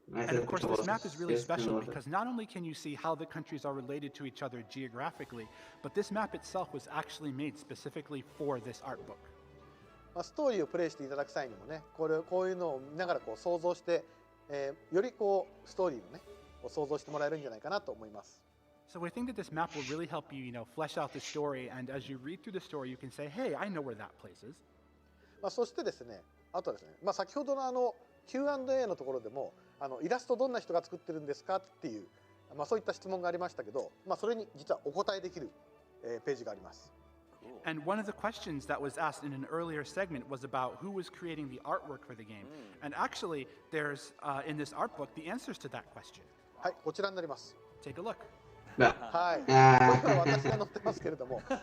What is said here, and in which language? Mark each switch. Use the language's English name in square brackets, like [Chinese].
[English] And of course, this map is really special because not only can you see how the countries are related to each other geographically, but this map itself was actually made specifically for this art book. [Japanese] ストーリーをプレイしていただく際にもね、こういうのを見ながら想像して、よりストーリーのね想像してもらえるんじゃないかなと思います。 [English] So we think that this map will really help you, flesh out the story, and as you read through the story, you can say, "Hey, I know where that place is." [Japanese] そしてですね、あとはですね、先ほどのQ&A のところでもイラストどんな人が作ってるんですかっていう、そういった質問がありましたけど、それに実はお答えできる、ページがあります。 [English] And one of the questions that was asked in an earlier segment was about who was creating the artwork for the game. And actually, there's in this art book the answers to that question. [Japanese] はい、こちらになります。 [English] Take a look. [Japanese] はい。これは私が載ってますけれども、